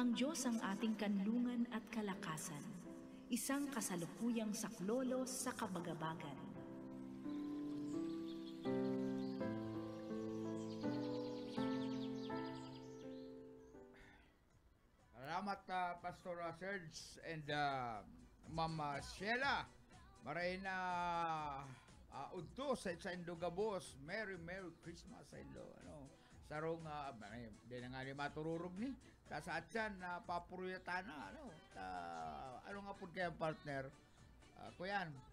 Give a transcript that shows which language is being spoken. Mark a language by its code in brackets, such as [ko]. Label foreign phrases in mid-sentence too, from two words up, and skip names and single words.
[tl] Ang Diyos ang ating kanlungan at kalakasan, isang kasalukuyang saklolo sa kabagabagan. Salamat Pastor Serge and Mama Sheila. [bik] Maray na udto sa Indogabos. [en] Merry Christmas [bik] sa Indo. Sarong di na nga ni matururog ni. Sa atyan na papuruyatan na. Ano nga po kaya partner? Kuyan.